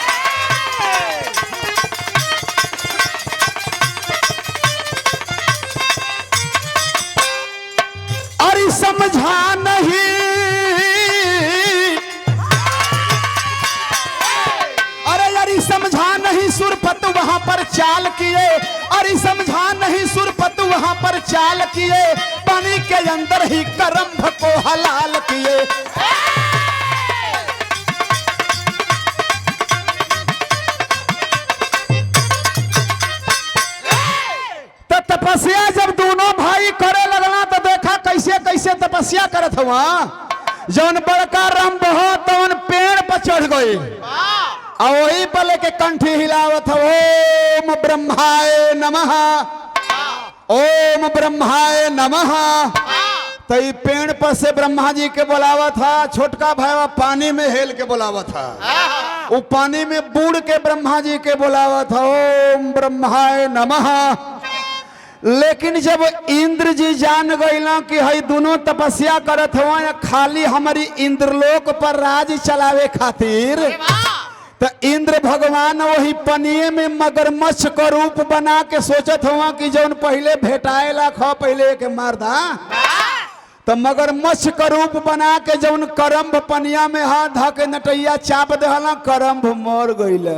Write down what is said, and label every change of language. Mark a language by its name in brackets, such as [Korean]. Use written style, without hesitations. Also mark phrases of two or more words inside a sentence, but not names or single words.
[Bhojpuri] अरे समझा नहीं, अरे समझा नहीं सुरपत वहां पर चाल किए, अरे समझा नहीं सुरपत वहां पर चाल किए, पानी के अंदर ही करंभ को हलाल किए। तो तपस्या जब दोनों भाई करे लगना तो देखा कैसे कैसे तपस्या करत हुआ। जौन बड़का रंभ हो तौन पेड़ पर चढ़ गई और वही पर लेके कंठी हिलावत हो, [Sanskrit] ओम ब्रह्माय नमः, ओम ब्रह्माय नमः। [Bhojpuri] तो पेड़ पर से ब्रह्मा जी के बुलावा था, छोटका भाई पानी में हेल के बुलावा था, वो पानी में बूढ़ के ब्रह्मा जी के बुलावा था, [Sanskrit] ओम ब्रह्माय नमः। [Bhojpuri] लेकिन जब इंद्र जी जान गईला कि हई दोनों तपस्या करत हुआ या खाली हमारी इंद्रलोक पर राज चलावे खातिर, तो इंद्र भगवान वही पनिये में मगरमच्छ का रूप बना के सोचत हुआ कि जौन पहले भेटाए ला खा पहले के मारदा, तो मगरमच्छ का रूप बना के जौन करंभ पनिया में हाथ धा के नटैया चाप देहला, करंभ मर गईला।